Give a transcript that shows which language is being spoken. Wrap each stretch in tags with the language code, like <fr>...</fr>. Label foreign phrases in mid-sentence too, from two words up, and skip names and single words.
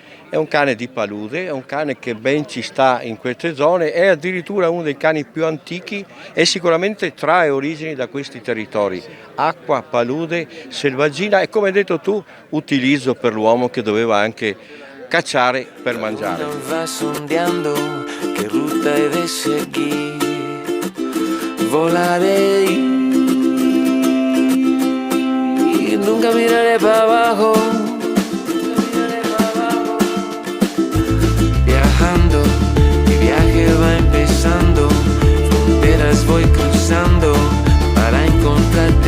<it>È un cane di palude, è un cane che ben ci sta in queste zone, è addirittura uno dei cani più antichi e sicuramente trae origini da questi territori. Acqua, palude, selvaggina e, come hai detto tu, utilizzo per l'uomo che doveva anche cacciare per mangiare.</it> <es>Va sondeando che ruta he de seguir, volaré y nunca miraré para abajo. Mi viaje va empezando, fronteras voy cruzando para encontrar</es>